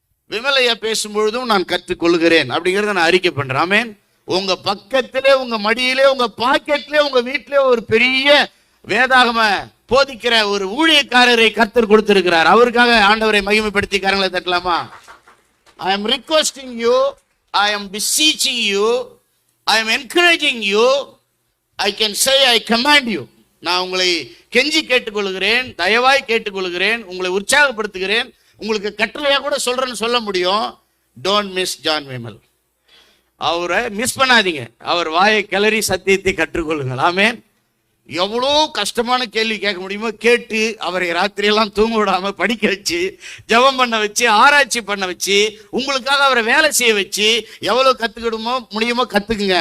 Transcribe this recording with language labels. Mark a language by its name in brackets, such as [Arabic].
[Tamil] விமலையா பேசும்பொழுதும் நான் கற்றுக்கொள்கிறேன் அப்படிங்கிறத நான் அறிக்கை பண்றேன். ஆமென். உங்க பக்கத்திலே, உங்க மடியிலே, உங்க பாக்கெட்ல, உங்க வீட்டிலே ஒரு பெரிய வேதாகம போதிக்கிற ஒரு ஊழியக்காரரை கர்த்தர் கொடுத்திருக்கிறார். அவருக்காக ஆண்டவரை மகிமைப்படுத்தி கரங்களை தட்டலாமா? [English] I am requesting you, I am beseeching you, I am encouraging you, I can say I command you. [Tamil] நான் உங்களை கெஞ்சி கேட்டுக்கொள்கிறேன், தயவாய் கேட்டுக்கொள்கிறேன், உங்களை உற்சாகப்படுத்துகிறேன், உங்களுக்கு கட்டளையா கூட சொல்றேன்னு சொல்ல முடியும். [English] don't miss [Tamil] John Vimal. அவரை மிஸ் பண்ணாதீங்க. அவர் வாயை கிளறி சத்தியத்தை கற்றுக்கொள்ளுங்கள். ஆமென். எவ்வளோ கஷ்டமான கேள்வி கேட்க முடியுமோ கேட்டு அவரை ராத்திரியெல்லாம் தூங்க விடாம படிக்க வச்சு, ஜெபம் பண்ண வச்சு, ஆராய்ச்சி பண்ண வச்சு, உங்களுக்காக அவரை வேலை செய்ய வச்சு, எவ்வளோ கத்துக்கிடுமோ முடியுமோ கத்துக்குங்க.